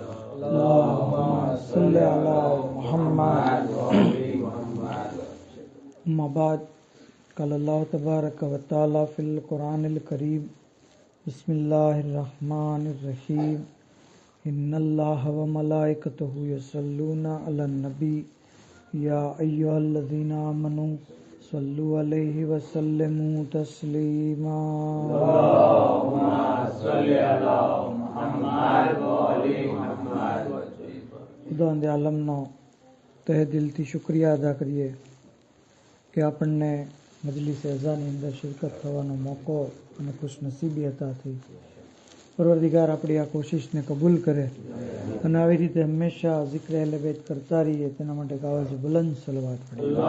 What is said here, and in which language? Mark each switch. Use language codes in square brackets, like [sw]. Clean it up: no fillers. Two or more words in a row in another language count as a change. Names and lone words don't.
[ar] اللهم صل على محمد وآل محمد. أما بعد. قال الله تبارك وتعالى في القرآن الكريم. بسم الله الرحمن الرحيم. إن الله وملائكته يصلون على النبي يا أيها الذين آمنوا صلوا عليه وسلموا تسليما. اللهم صل على محمد وآل محمد. [gu] ખુદાવંદ આલમનો તહે દિલથી શુક્રિયા અદા કરીએ કે આપણને મજલિસ અઝાની અંદર શિરકત થવાનો મોકો અને ખુશનસીબી અતા થઈ। પરવરદિગાર આપણી આ કોશિશને કબૂલ કરે અને આવી રીતે હંમેશા ઝિક્ર અહલે બેત કરતા રહીએ તેના માટે ગાવાજ બુલંદ સલવાત પઢે।